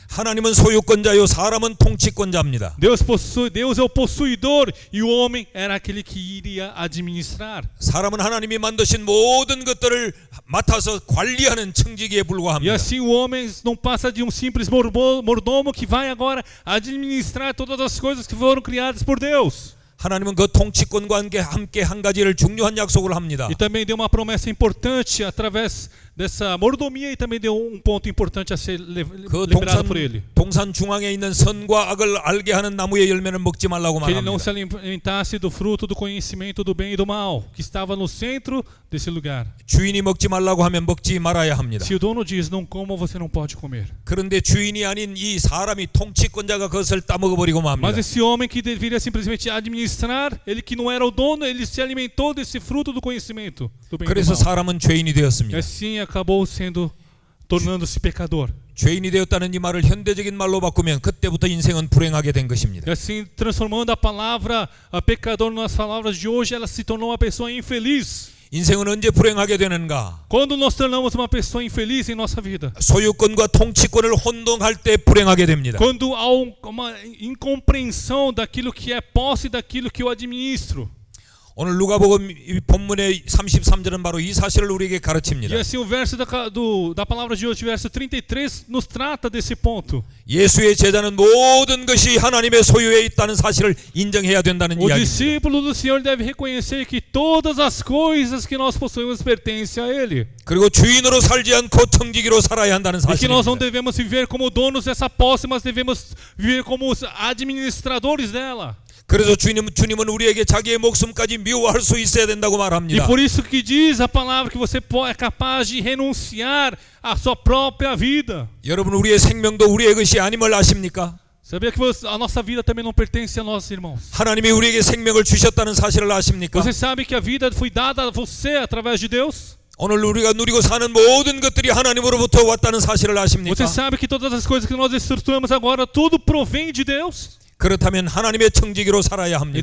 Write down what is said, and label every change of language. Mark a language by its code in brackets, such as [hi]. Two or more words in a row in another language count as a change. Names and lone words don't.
[ko] 하나님은 소유권자요, 사람은 통치권자입니다. [pt] Deus é o possuidor e o homem era aquele que iria administrar. [ko] 사람은 하나님이 만드신 모든 것들을 맡아서 관리하는 청지기에 [pt] E [ko] 불과합니다. [pt] assim o homem não passa de um simples mordomo que vai agora administrar todas as coisas que foram criadas por Deus. [ko] 하나님은 그 통치권과 함께 한 가지를 중요한 약속을 합니다. [pt] E também deu uma promessa importante através dessa mordomia e também deu um ponto importante a ser [ko] 그 [pt] lembrado por ele. [ko] 동산 중앙에 있는 선과 악을 알게 하는 나무의 열매는 먹지 말라고 [pt] Que ele não [ko] 말합니다. [pt] se alimentasse do fruto do conhecimento do bem e do mal, que estava no centro desse lugar. [ko] 주인이 먹지 말라고 하면 먹지 말아야 합니다. [pt] Se o dono diz não coma, você não pode comer. [ko] 그런데 주인이 아닌 이 사람이 통치권자가 그것을 따먹어 버리고 [pt] Mas [ko] 맙니다. [pt] esse homem que deveria simplesmente administrar, ele que não era o dono, ele se alimentou desse fruto do conhecimento do bem e do [ko] 그래서 [pt] mal. [ko] 사람은 죄인이 [pt] E [ko] 되었습니다. [pt] assim acabou tornando-se pecador. [ko] 죄인이 되었다는 이 말을 현대적인 말로 바꾸면 그때부터 인생은 불행하게 된 것입니다. [pt] E assim, transformando a palavra pecador nas palavras de hoje, ela se tornou uma pessoa infeliz. [ko] 인생은 언제 불행하게 되는가? [pt] Quando nós tornamos uma pessoa infeliz em nossa vida? [ko] 소유권과 통치권을 혼동할 때 불행하게 됩니다. [pt] Quando há uma incompreensão daquilo que é posse e daquilo que eu administro. [ko] 오늘 누가복음 이 본문의 33절은 바로 이 사실을 우리에게 [pt] E [ko] 가르칩니다. [pt] assim o verso da palavra de hoje, verso 33, nos trata desse ponto. [ko] 예수의 제자는 모든 것이 하나님의 소유에 있다는 사실을 인정해야 된다는 [pt] O [ko] 이야기입니다. [pt] discípulo do Senhor deve reconhecer que todas as coisas que nós possuímos pertencem a Ele. [ko] 그리고 주인으로 살지 않고 청지기로 살아야 한다는 [pt] E que nós não [ko] 사실입니다. [pt] devemos viver como donos dessa posse, mas devemos viver como os administradores dela. [ko] 그래서 주님은 우리에게 자기의 목숨까지 미워할 수 있어야 된다고 [pt] E [ko] 말합니다. [pt] por isso que diz a palavra que você é capaz de renunciar à sua própria vida. [ko] 여러분 우리의 생명도 우리의 것이 아님을 아십니까? [pt] Sabia que a nossa vida também não pertence a nós, irmãos? [ko] 하나님이 우리에게 생명을 주셨다는 사실을 아십니까? [pt] Você sabe que a vida foi dada a você através de Deus? [ko] 오늘 우리가 누리고 사는 모든 것들이 하나님으로부터 왔다는 사실을 아십니까? [pt] Você sabe que todas as coisas que nós estruturamos agora, tudo provém de Deus? [ko] 그렇다면 하나님의 청지기로 살아야 합니다.